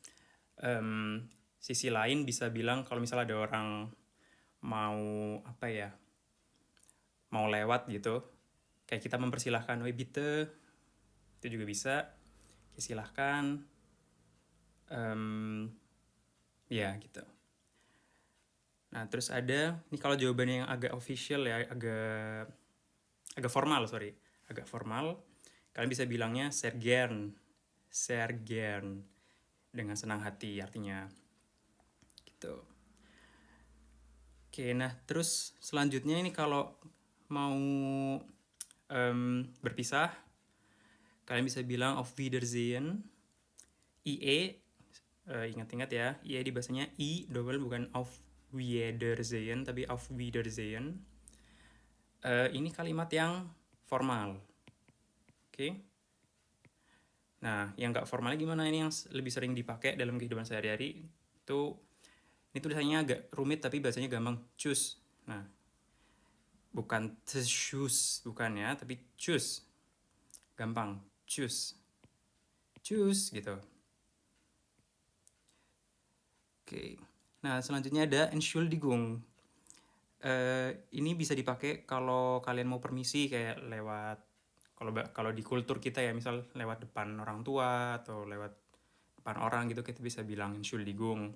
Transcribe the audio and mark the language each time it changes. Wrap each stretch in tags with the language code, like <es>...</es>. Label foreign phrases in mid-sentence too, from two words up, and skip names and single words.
<id>Sisi lain bisa bilang kalau misalnya ada orang mau apa ya, mau lewat gitu, kayak kita mempersilahkan, woi bitte, itu juga bisa. Silahkan, ya gitu. Nah, terus ada ini kalau jawabannya yang agak official ya, agak formal, sorry, agak formal. Kalian bisa bilangnya</id> <de>sehr gern,</de> <id>dengan senang hati artinya. Gitu. Oke, nah terus selanjutnya ini kalau mau berpisah, kalian bisa bilang</id> <de>auf Wiedersehen.</de> <id>IE, ingat-ingat ya, IE di bahasanya I double, bukan</id> <de>auf Wiedersehen,</de> <id>tapi</id> <de>auf Wiedersehen.</de> <id>Ini kalimat yang formal. Oke. Nah, yang nggak formalnya gimana? Ini yang lebih sering dipakai dalam kehidupan sehari-hari. Ini tulisannya agak rumit tapi bahasanya gampang. Tschüss. Nah, bukan tschüss, bukan ya, tapi tschüss. Gampang. Tschüss. Tschüss gitu. Oke. Nah, selanjutnya ada Entschuldigung. Ini bisa dipakai kalau kalian mau permisi kayak lewat, kalau di kultur kita ya, misal lewat depan orang tua atau lewat depan orang gitu, kita bisa bilang Entschuldigung.</id>